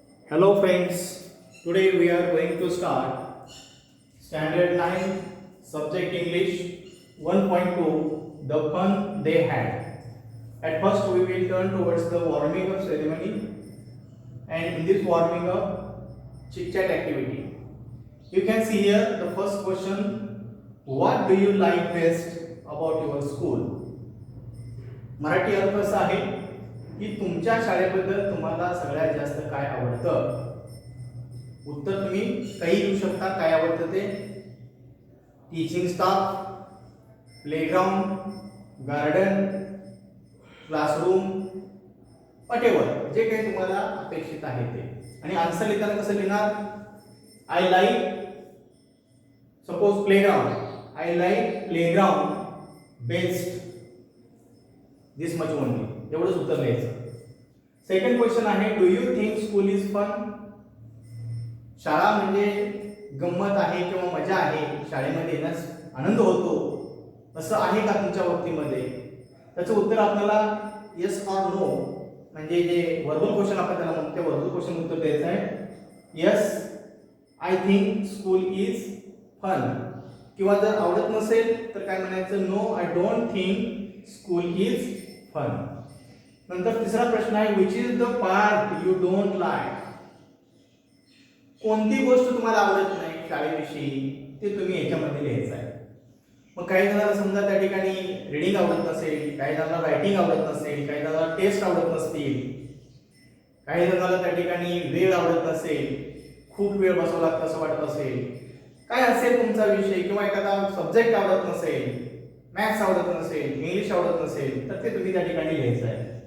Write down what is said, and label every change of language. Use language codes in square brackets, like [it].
[en] Hello friends, today we are going to start Standard 9 Subject English 1.2 The Fun They Had. At first we will turn towards the warming up ceremony, and in this warming up chit chat activity. You can see here the first question, what do you like best about your school? [mr] Marathi अर्थ असा आहे की तुमच्या शाळेबद्दल तुम्हाला सगळ्यात जास्त काय आवडतं. उत्तर तुम्ही काही देऊ शकता. काय आवडतं ते? Teaching staff, playground, garden, classroom, whatever, जे काही तुम्हाला अपेक्षित आहे ते. आणि आन्सर लिहिताना कसं लिहिणार? [en] I like suppose playground, I like playground best this much only, [mr] एवढंच उत्तर लिहायचं. सेकंड क्वेश्चन आहे, [en] Do you think school is fun? [mr] शाळा म्हणजे गंमत आहे किंवा मजा आहे, शाळेमध्ये येण्यास आनंद होतो, असं आहे का तुमच्या बाबतीमध्ये? त्याचं उत्तर आपल्याला येस ऑर नो, म्हणजे जे वर्बल क्वेश्चन आपण त्याला म्हणतो त्या वर्बल क्वेश्चन उत्तर द्यायचं आहे. [en] yes I think school is fun, [mr] किंवा जर आवडत नसेल तर काय म्हणायचं? [en] No I don't think school is fun. [mr] नंतर तिसरा प्रश्न आहे, [en] Which is the part you don't like? [mr] कोणती गोष्ट तुम्हाला आवडत नाही शाळेविषयी ते तुम्ही याच्यामध्ये लिहायचं आहे. मग काही जणांना समजा त्या ठिकाणी रीडिंग आवडत नसेल, काही जणांना रायटिंग आवडत नसेल, काही जणांना टेस्ट आवडत नसतील, काही जणांना त्या ठिकाणी वेळ आवडत नसेल, खूप वेळ बसावं लागतं असं वाटत असेल, काय असेल तुमचा विषय, किंवा एखादा सब्जेक्ट आवडत नसेल, मॅथ्स आवडत नसेल, इंग्लिश आवडत नसेल, तर ते तुम्ही त्या ठिकाणी लिहायचं आहे.